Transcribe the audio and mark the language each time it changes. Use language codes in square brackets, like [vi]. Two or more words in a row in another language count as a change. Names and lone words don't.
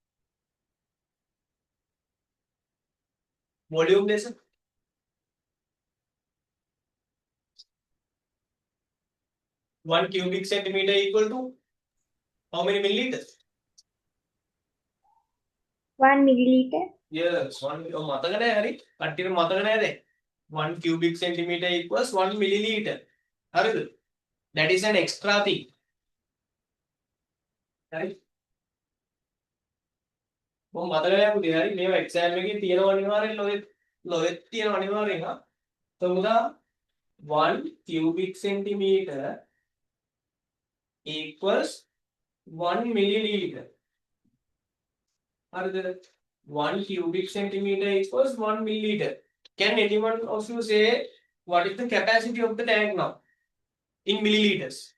[en] Volume lesson. One cubic centimeter equal to how many milliliters? 1 milliliter. Yes, one. [si] මතක නැහැ හරි. කට්ටියට මතක නැහැ දැන්. [en] 1 cubic centimeter equals 1 milliliter. හරිද? That is an extra thing. Right? [si] මොකද මතක නැහැ පුතේ හරි. මේවා exam එකේ තියෙනවා අනිවාර්යෙන් ලොවෙත් තියෙනවා අනිවාර්යෙන් හා. [en] So මුදා 1 cubic centimeter equals 1 milliliter. [si] හරිද? [en] 1 cubic centimeter equals 1 milliliter. Can anyone of you say what is the capacity of the tank now in milliliters?